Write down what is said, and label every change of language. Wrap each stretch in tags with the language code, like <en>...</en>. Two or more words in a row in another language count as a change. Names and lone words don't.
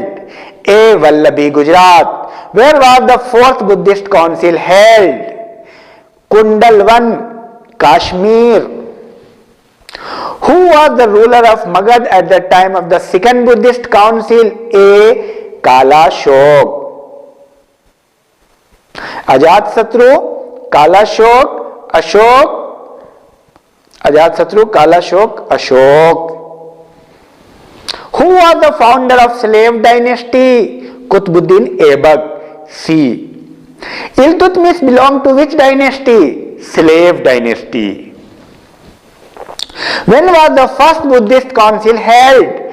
<en>A. Vallabhi, Gujarat. Where was the Fourth Buddhist Council held? Kundalwan, Kashmir. Who was the ruler of Magad at the time of the Second Buddhist Council? A. Kala Shok. Ajatsatru, Kala Shok, Ashok. Ajatsatru, Kala Shok, Ashok. Who was the founder of slave dynasty? Qutbuddin Aibak. C. Iltutmish belonged to which dynasty? Slave dynasty. When was the first Buddhist council held?</en>